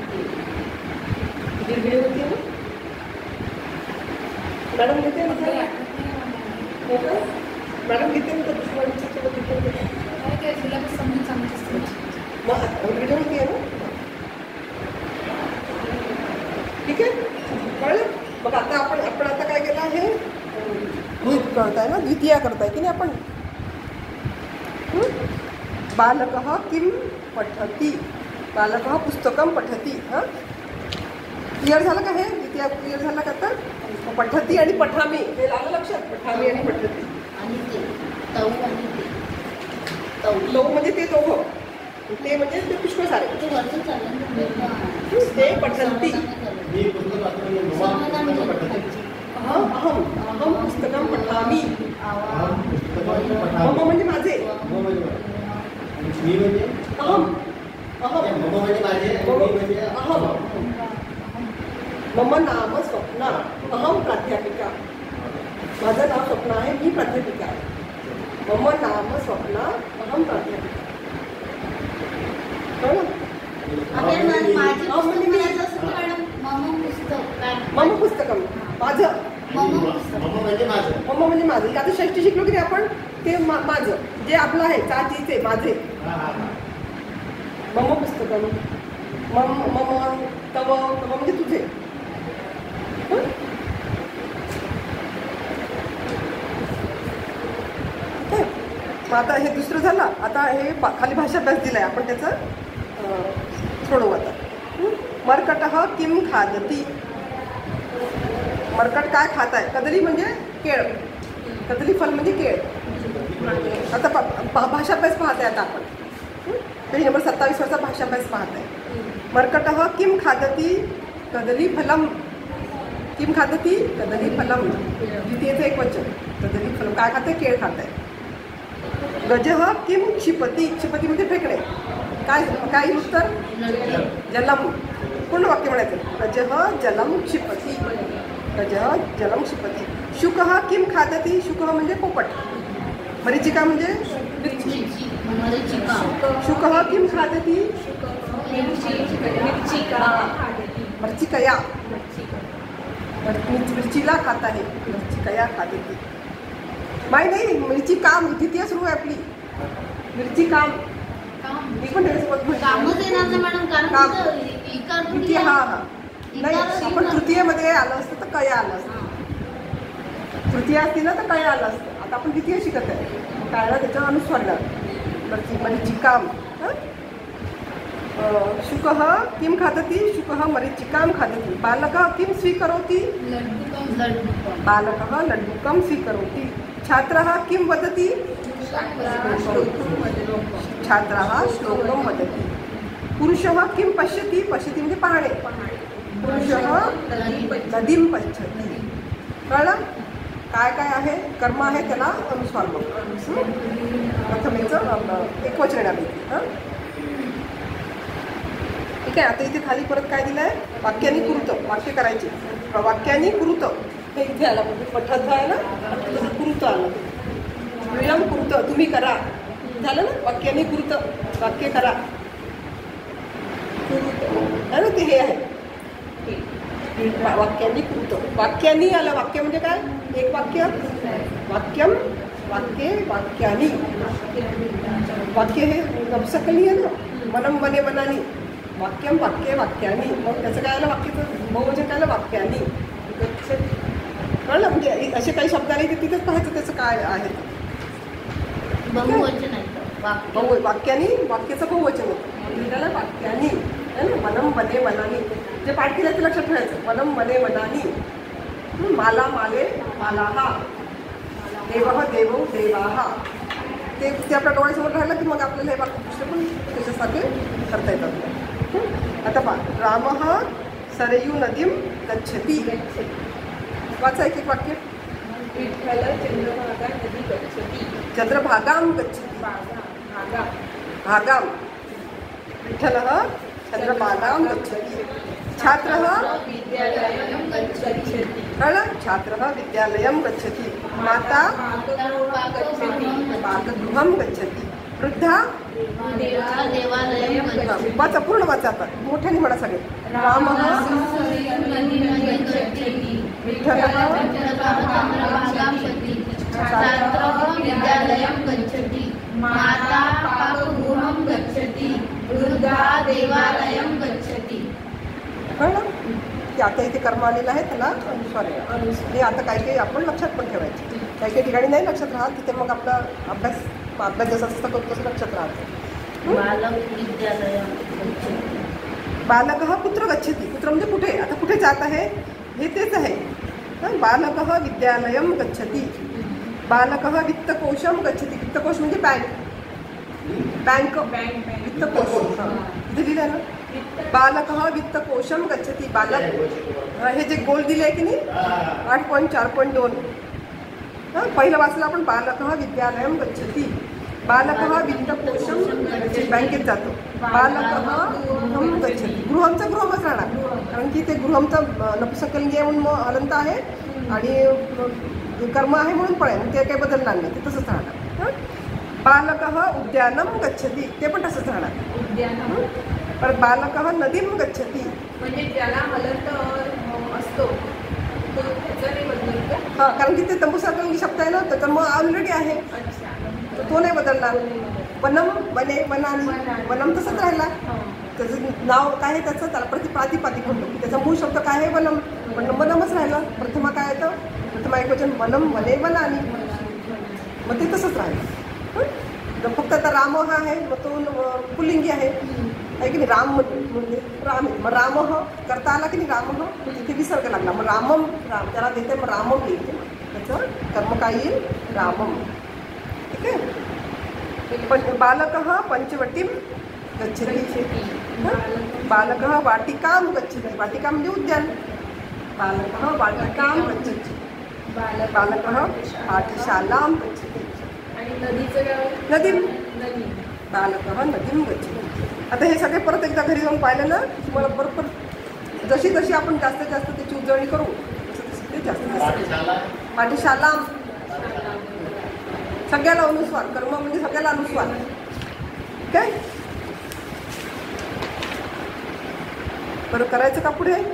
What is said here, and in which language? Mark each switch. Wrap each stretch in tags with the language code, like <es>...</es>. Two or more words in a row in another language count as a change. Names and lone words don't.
<mr>वेळ होती ना मॅडम घेते ना मॅडम घेते ना दुसऱ्या मग व्हिडिओ होती आहे ना. ठीक आहे. कळलं? मग आता आपण आता काय केलं आहे? करताय ना, द्वितीया करताय की नाही आपण.</mr> <sa>बालकः किं पठति, बालकः पुस्तकं पठति.</sa> <mr>क्लिअर झालं का? हे द्वितीया क्लिअर झालं का? तर पठती आणि पठामी हे आलं लक्षात.</mr> <sa>पठामी आणि पठती.</sa> <mr>लव म्हणजे ते दोघं, ते म्हणजे ते पुष्कळ सारे.</mr> <sa>ते पठंती. अहम पुस्तकं पठामी.</sa> <mr>मम म्हणजे माझे.</mr> <sa>अहम मम नाम स्वप्ना, अहम प्राध्यापिका.</sa> <mr>माझं नाव स्वप्ना आहे, मी प्राध्यापिका आहे.</mr> <sa>मम नाम स्वप्ना, अहम प्राध्यापिका. मम पुस्तकं माझं.</sa> <mr>मम म्हणजे माझं. आता षष्टी शिकलो की नाही आपण, ते माझं जे आपलं आहे, चाचीचे माझे.</mr> <sa>मम पुस्तकं, मम तव</sa> <mr>म्हणजे तुझे. आता हे दुसरं झालं. आता हे खाली भाषाभ्यास दिलाय आपण, त्याचं सोडवू आता.</mr> <sa>मर्कटः किं खादति.</sa> <mr>मर्कट काय खात आहे? कदली म्हणजे केळ.</mr> <sa>कदली फल</sa> <mr>म्हणजे केळ. आता भाषाभ्यास पाहत आहे आता आपण. पेज नंबर 27 वरचा भाषाभ्यास पाहत आहे.</mr> <sa>मर्कटः किं खादति कदली फलम. किं खादति कदली फलम.</sa> <mr>द्वितीयचं एक वचन.</mr> <sa>कदली फलम</sa> <mr>काय खाते? केळ खात आहे.</mr> <sa>गजः किं क्षिपती. क्षिपती</sa> <mr>म्हणजे फेकणे. काय उत्तर? जलम. पूर्ण वाक्य म्हणायचं.</mr> <sa>गजः जलम क्षिपती. गजः जलम क्षिपती. शुकः किं खादति. शुकः</sa> <mr>म्हणजे पोपट. मरीचिका म्हणजे मिरची.</mr> <sa>शुकः किं खादति. मरीचिकया.</sa> <mr>मिरचीला खात आहे.</mr> <sa>मिरचिकया खादति.</sa> <mr>माही नाही मिरची काम. द्वितीय सुरू आहे आपली. मिरची काम. मी पण द्वितीय. हा नाही, आपण तृतीयमध्ये आलं असतं तर कया आलं असतं. तृतीय असती ना तर कया आलं असतं. आता आपण द्वितीय शिकत आहे. कायला त्याच्यावर अनुस्वारला. मिरची काम.</mr> <sa>शुकः किं खादति? शुकः मरीचिकां खादति। बालकः किं स्वीकरोति? बालकः लड्डुकं स्वीकरोति। छात्रः किं वदति? छात्रः श्लोकं वदति। पुरुषः किं पश्यति? पश्यति</sa> <mr>म्हणजे पाहणे।</mr> <sa>पुरुषः नदीं पश्यति।</sa> <mr>कळलं? काय काय आहे? कर्म आहे, त्याला अनुस्वार म्हणतो. प्रथमेचं एकवचनापैकी. हां, ठीक आहे. आता इथे खाली परत काय दिलं आहे?</mr> <sa>वाक्यानी कुरुत.</sa> <mr>वाक्य करायचे.</mr> <sa>वाक्यानी कुरुत</sa> <mr>हे इथे आलं, म्हणजे पठ्यात आहे ना, कुरुत आलं.</mr> <sa>विळम कुरुत,</sa> <mr>तुम्ही करा. झालं ना?</mr> <sa>वाक्यानी कुरुत,</sa> <mr>वाक्य करा. कुरुत आहे ना, ते हे आहे</mr> <sa>वाक्यानी कुरुत.</sa> <mr>वाक्यानी आलं. वाक्य म्हणजे काय? एक वाक्य.</mr> <sa>वाक्यम, वाक्ये, वाक्यानी.</sa> <mr>वाक्य हे नपुंसकलिंगी आहे ना.</mr> <sa>मनम वने वनानी. वाक्यम, वाक्ये, वाक्यानी.</sa> <mr>मग त्याचं काय आलं? वाक्याचं बहुवचन काय आलं? वाक्यानी. कळलं? म्हणजे असे काही शब्द आले की तिथेच पाहायचं त्याचं काय आहे. बहुवचन आहे. वाक्यानी, वाक्याचं बहुवचन होतं. त्याला वाक्यानी आहे ना.</mr> <sa>मनम वने वनानी.</sa> <mr>जे पाठ केलं ते लक्षात ठेवायचं.</mr> <sa>मनम वने वनानी. माला माले मालाहा. देवः देवौ देवाः.</sa> <mr>ते आपल्या डोळ्यासमोर राहिलं की मग आपल्याला हे वाक्य पुस्तक पण त्याच्यासारखे करता येतात. आता पहा.</mr> <sa>रामः सरयू नदीं गच्छति.</sa> <mr>वाचा एक एक वाक्य.</mr> <sa>विठ्ठल चंद्रभागा नदी गच्छति. चंद्रभागां गच्छति. भागां. विठ्ठलः चंद्रभागां गच्छति. छात्रः विद्यालयं गच्छति. छात्रः विद्यालयं गच्छति. माता पाकगृहं गच्छति. वृद्धा देवालयं गच्छति.</sa> <mr>वाचा, पूर्ण वाचा. आता मोठ्याने म्हणा सगळे.</mr> <sa>रामः विठ्ठलः छात्रः विद्यालयं गच्छति. माता पाकगृहं गच्छति. वृद्धा देवालयं गच्छति.</sa> <mr>कळलं? की आता इथे कर्म आलेलं आहे, त्याला अनुस्वार आहे. हे आता काही काही आपण लक्षात पण ठेवायचे. काही काही ठिकाणी नाही लक्षात राहत, तिथे मग आपला अभ्यास जसं असतं करतो तसं लक्षात राहतं.</mr> <sa>बालक विद्यालयं गच्छति. बालकः कुत्र गच्छति. कुत्र</sa> <mr>म्हणजे कुठे. आता कुठे जात आहे हे तेच आहे.</mr> <sa>बालकः विद्यालयं गच्छति. बालकः वित्तकोशं गच्छति.</sa> <mr>वित्तकोश म्हणजे बँक. वित्तकोश दिलेलं आहे ना.</mr> <sa>बालकः वित्तकोशं गच्छति.</sa> <mr>बालक हे जे गोल दिले आहे की नाही 8.4.2. पहिलं वाचलं आपण.</mr> <sa>बालकः विद्यालयं गच्छति. बालकः वित्तकोशं गच्छति.</sa> <mr>बँकेत जातो.</mr> <sa>बालकः गृहं गच्छति.</sa> <mr>गृहमचं गृहमच राहणार, कारण की ते गृहमचं नपुंसकलिंगी आहे म्हणून हलंत आहे आणि कर्म आहे म्हणून पण आहे, ते काही बदलणार नाही, ते तसंच राहणार.</mr> <sa>बालकः उद्यानं गच्छति.</sa> <mr>ते पण तसंच राहणार.</mr> <sa>उद्यानं. परत बालकः नदीं गच्छति.</sa> <mr>म्हणजे ज्याला हलत असतो तो त्याचा नाही बदलत का? हां, कारण की ते नपुंसकलिंगी शब्द आहे ना, तर मग ऑलरेडी आहे, अच्छा. तर तो नाही बदलणार.</mr> <sa>वनम, वने, वनानी.</sa> <mr>वनम तसंच राहिला. त्याचं नाव काय आहे त्याचं, त्याला प्रातिपादिक म्हणतो. त्याचा मूळ शब्द काय आहे? वनम. पण वनमच राहिलं. प्रथमा काय येतं? प्रथमा एकवचन</mr> <sa>वनम, वने, वनानी.</sa> <mr>मग ते तसंच राहिलं. फक्त आता राम हा आहे, मग तो पुल्लिंगी आहे की नाही. राम म्हणजे राम आहे. मग राम करता आला की नाही. राम तिथे विसर्ग लागला, मग रामम. त्याला देते मग रामम येईल. त्याचं कर्म काय येईल? रामम. ठीक आहे.</mr> <sa>पण बालकः पंचवटीं गच्छति. बालकः वाटिकां गच्छति.</sa> <mr>वाटिका म्हणजे उद्यान.</mr> <sa>बालकः वाटिकां गच्छति. बालकः पाठशालां गच्छति.</sa> <mr>आणि नदीचं गाव?</mr> <sa>नदीं. नदी. बालकः नदीं गच्छति.</sa> <mr>आता हे सगळे परत एकदा घरी जाऊन पाहिलं ना, तुम्हाला बरोबर जशी जशी आपण जास्तीत जास्त त्याची उजळणी करू तसं ते जास्तीत जास्त. पाठशालां सगळ्याला अनुस्वार. कर्म म्हणजे सगळ्याला अनुस्वार. काय बरं करायचं का पुढे?</mr>